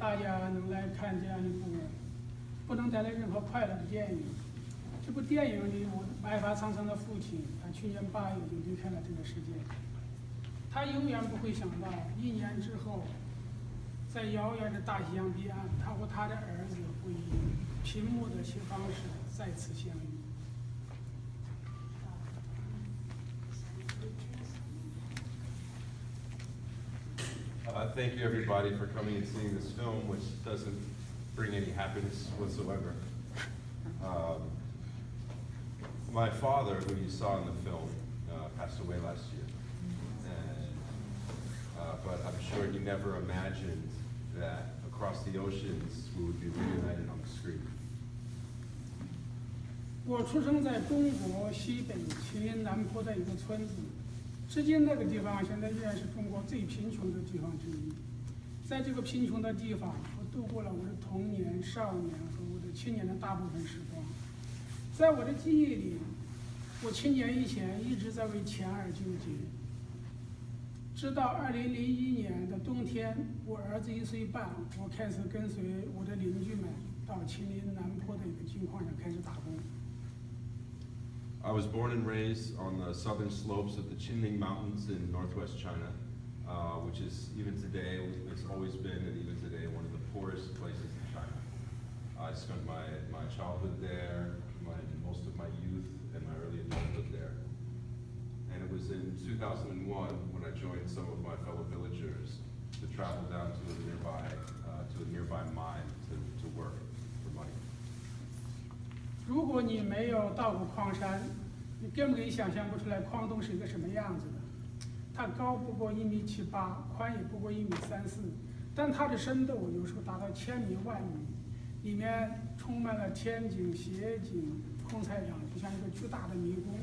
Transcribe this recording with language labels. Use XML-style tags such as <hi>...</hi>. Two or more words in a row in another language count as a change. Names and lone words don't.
<zh>大家能來看這樣一部不能帶來任何快樂的電影。這部電影裡，我白髮蒼蒼的父親，他去年8月就離開了這個世界。他永遠不會想到，1年之後，在遙遠的大西洋彼岸，他和他的兒子會以屏幕的方式再次相遇。</zh> <en>Thank you everybody for coming and seeing this film, which doesn't bring any happiness whatsoever. My father, who you saw in the film, passed away last year. But I'm sure he never imagined that across the oceans we would be reunited on the screen.</en> <zh>我出生在中国西北秦岭南坡的一个村子，至今那個地方現在依然是中國最貧窮的地方之一。在這個貧窮的地方，我度過了我的童年、少年和我的青年的大部分時光。在我的記憶裡，我7年以前一直在為錢而糾結，直到2001年的冬天，我兒子1歲半，我開始跟隨我的鄰居們到秦嶺南坡的一個金礦上開始打工。</zh> <en>I was born and raised on the southern slopes of the Qinling Mountains in northwest China, which is even today, it's always been, and even today, one of the poorest places in China. I spent my childhood there, most of my youth, and my early adulthood there. And it was in 2001 when I joined some of my fellow villagers to travel down to a nearby mine to work for money.</en> <zh>如果你没有到过矿山，你根本想象不出来矿洞是一个什么样子的。它高不过1.78米，宽也不过1.34米，但它的深度有时候达到千米、万米，里面充满了天井、斜井、空材场，就像一个巨大的迷宫。</zh>